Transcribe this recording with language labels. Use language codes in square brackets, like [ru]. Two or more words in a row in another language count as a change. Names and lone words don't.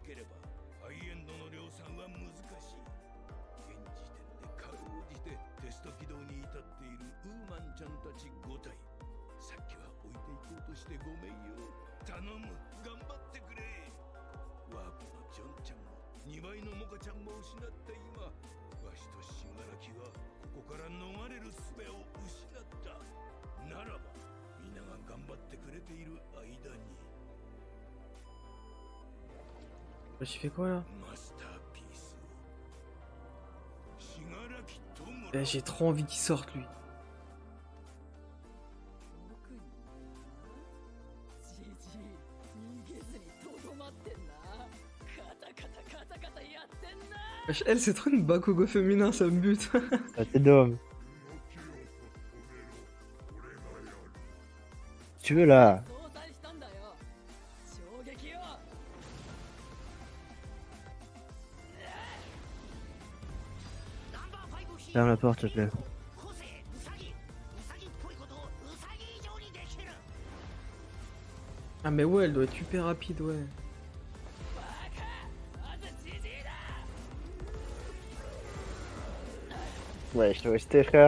[ja] ければハイエンドの量産は難しい現時点でかろうじてテスト起動に至っているウーマンちゃんたち5体さっきは置いていこうとしてごめんよ頼む頑張ってくれワープのジョンちゃんも2倍のモカちゃんも失った今わしとシンガラキはここから逃れる術を失ったならば皆が頑張ってくれている間に [fr] Wesh, il fait quoi là? [ja] マスターピースをシガラキとも [fr] Eh, j'ai trop envie qu'il sorte lui. [ja] じじい逃げずにとどまってんなカタカタカタカタやってんな [fr] Wesh, elle, c'est trop une Bakugo féminin, ça me bute. La tête d'homme. Si tu veux, là. [ja] 相殺したんだよ衝撃よ [fr] Ferme la porte, s'il te plaît. Ah, mais ouais, elle doit être super rapide, ouais. [ja] まずじじいだ [fr] Ouais, je te restais, frère.